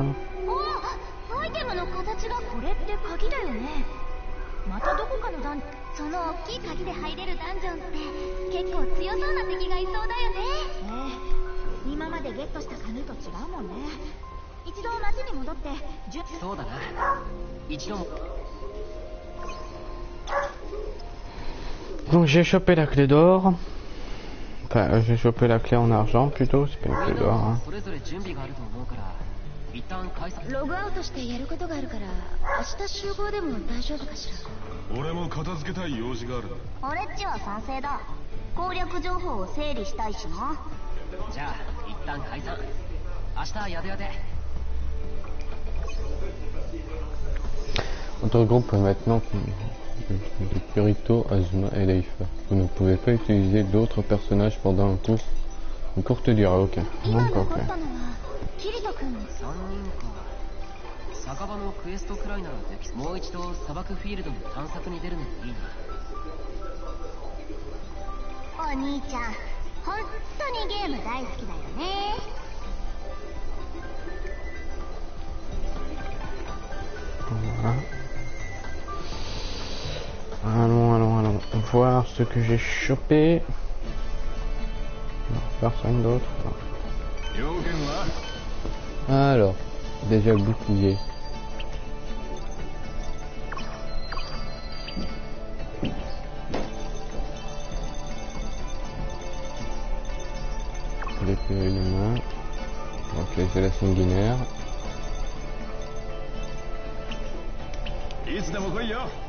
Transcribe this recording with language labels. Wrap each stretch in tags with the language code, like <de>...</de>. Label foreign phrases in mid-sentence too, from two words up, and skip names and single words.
<ja>お、アイテムの形がこれって鍵だよね。またどこかのその大きい鍵で入れるダンジョンって結構強そうな敵がいそうだよね。今までゲットした鍵と違うもんね。一度街に戻ってそうだな。一度も。</ja> <fr>Donc j'ai chopé la clé d'or. Enfin, j'ai chopé la clé en argent plutôt, c'est pas une clé d'or. Hein.</fr> <ja>それぞれ準備があると思うから一旦解散。ログアウトしてやることがあるから明日集合でも大丈夫かしら。俺も片付けたい用事がある。俺っちは賛成だ。攻略情報を整理したいしな。じゃあ一旦解散。明日やでやで。</ja> <fr>Notre groupe maintenant de Kirito, Azuma et Leifa. Vous ne pouvez pas utiliser d'autres personnages pendant une courte durée. Ok.</fr> <ja>今</ja> <fr>Donc</fr> <ja>残</ja> <fr>ok.</fr> <ja>ったのはキリト君。 3人か。酒場のクエストくらいならでき。もう一度砂漠フィールドの探索に出るのもいいな。お兄ちゃん、本当にゲーム大好きだよね。</ja> <fr>Voilà. Allons voir ce que j'ai chopé. Non, personne d'autre. Alors, déjà bouclier. L'épée de main. Ok, j'ai la sanguinaire.</fr> <ja>いつでも来いよ。</ja>